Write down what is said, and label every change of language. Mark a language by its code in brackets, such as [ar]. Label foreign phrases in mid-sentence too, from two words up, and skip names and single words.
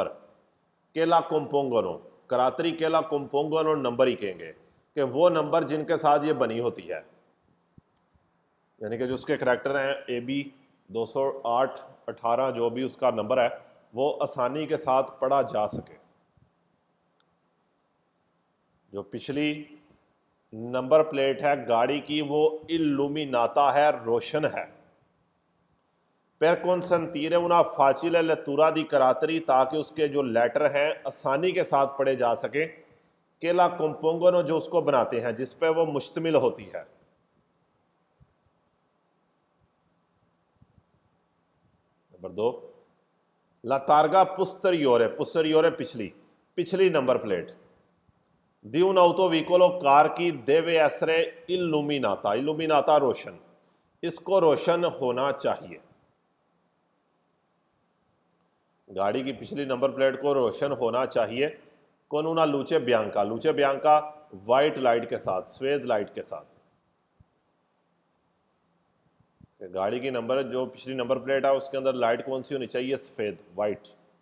[it] che la compongono, caratteri che la compongono [hi] नंबर ही कहेंगे कि वो नंबर जिनके साथ ये बनी होती है, यानी कि जो उसके करैक्टर हैं ए बी 208 18 जो भी उसका नंबर है वो आसानी के साथ पढ़ा जा सके। जो पिछली [en] number plate [hi] है गाड़ी की वो इल्लुमिनाता है, रोशन है। [it] per consentire una facile lettura di caratteri, [hi] ताकि उसके जो लेटर हैं आसानी के साथ पढ़े जा सके। [it] che la compongono, [hi] जो उसको बनाते हैं, जिस पे वो मुश्तमिल होती है। नंबर 2, [it] la targa posteriore, posteriore [hi] पिछली, पिछली [en] number plate. [it] di un autovicolo, [hi] कार की [it] deve essere illuminata, illuminata [hi] रोशन, इसको रोशन होना चाहिए। गाड़ी की पिछली [en] number plate [hi] को रोशन होना चाहिए। [it] con una luce bianca, luce bianca [en] white light [hi] के साथ, सफेद लाइट के साथ। गाड़ी की नंबर जो पिछली [en] number plate [hi] है उसके अंदर लाइट कौन सी होनी चाहिए? सफेद, वाइट।